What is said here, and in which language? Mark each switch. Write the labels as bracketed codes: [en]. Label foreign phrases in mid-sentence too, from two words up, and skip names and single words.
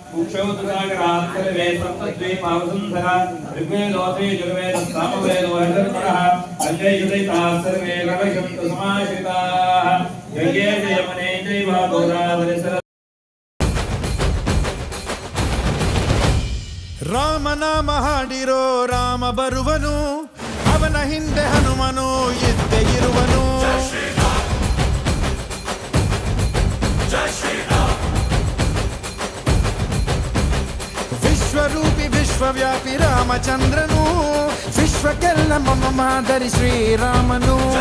[sa] कुक्षौतसागरात्सर्वे सप्तद्वीपावसुन्धरा ऋग्वेदोऽथे यजुर्वेदः सामवेदो हरिर्परः अञ्जयुदयिताः सर्वे रवशन्तु समाश्रिताः गङ्गे च यमुने चैव गोदावरि [kn] ರಾಮನಾಮ ಹಾಡಿರೋ ರಾಮ ಬರುವನು, ಅವನ ಹಿಂದೆ ಹನುಮನು ಇದ್ದೇ ಇರುವನು. ವಿಶ್ವರೂಪಿ ವಿಶ್ವವ್ಯಾಪಿ ರಾಮಚಂದ್ರನು, ವಿಶ್ವಕ್ಕೆಲ್ಲ ಮಮ ಮಾದರಿ ಶ್ರೀರಾಮನು.